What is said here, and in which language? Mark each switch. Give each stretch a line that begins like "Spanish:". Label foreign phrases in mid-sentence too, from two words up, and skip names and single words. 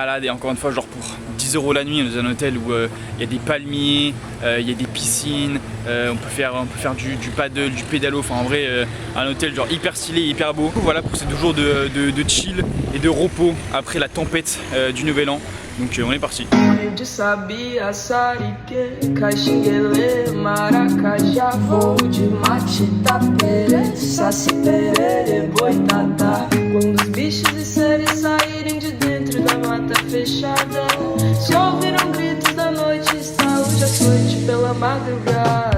French: Et encore une fois, genre pour 10 € la nuit, dans un hôtel où il y a des palmiers, il y a des piscines, on peut faire du paddle, du pédalo. Enfin, en vrai, un hôtel genre hyper stylé, hyper beau. Voilà pour ces 2 jours de chill et de repos après la tempête du Nouvel An. Donc on est parti.
Portuguese: De sabia, sarique, caxinguele, maracajá, voo de mate, tapere, saci, perere, boitatá. Quando os bichos e seres saírem de dentro da mata fechada, se ouviram gritos da noite, estalo de açoite pela madrugada.